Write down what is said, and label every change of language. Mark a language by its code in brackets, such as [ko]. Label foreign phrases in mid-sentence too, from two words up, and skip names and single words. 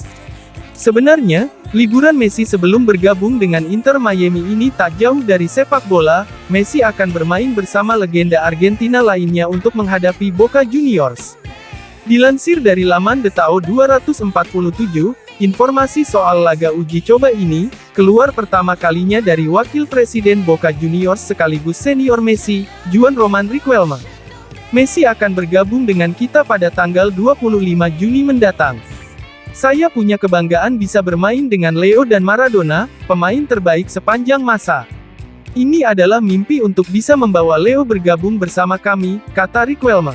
[id] Sebenarnya, liburan Messi sebelum bergabung dengan Inter Miami ini tak jauh dari sepak bola. Messi akan bermain bersama legenda Argentina lainnya untuk menghadapi Boca Juniors. Dilansir dari laman Dettao 247, informasi soal laga uji coba ini keluar pertama kalinya dari Wakil Presiden Boca Juniors sekaligus senior Messi, Juan Roman Riquelme. Messi akan bergabung dengan kita pada tanggal 25 Juni mendatang. Saya punya kebanggaan bisa bermain dengan Leo dan Maradona, pemain terbaik sepanjang masa. Ini adalah mimpi untuk bisa membawa Leo bergabung bersama kami, kata Riquelme.